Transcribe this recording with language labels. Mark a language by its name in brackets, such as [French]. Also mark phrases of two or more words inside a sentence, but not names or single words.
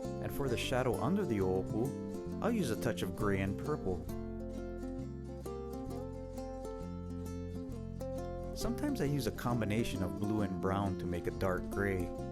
[English] And for the shadow under the ʻoʻopu, I'll use a touch of gray and purple. Sometimes I use a combination of blue and brown to make a dark gray.